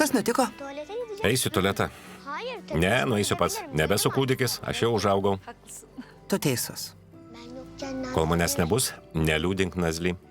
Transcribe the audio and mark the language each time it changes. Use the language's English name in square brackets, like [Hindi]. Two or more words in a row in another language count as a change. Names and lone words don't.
[Lithuanian] Kas nutiko? [Turkish] Tuvalete gideceğim. [Lithuanian] Eisiu į tualetą. [Turkish] Hayır. tabii. [Lithuanian] Ne, nueisiu pats. Nebesu kūdikis, aš jau užaugau. Tu teisus. [Turkish] Ben yokken Nazlı [Lithuanian] Kol manęs [Turkish] gelir. [Lithuanian] nebus, neliūdink Nazli.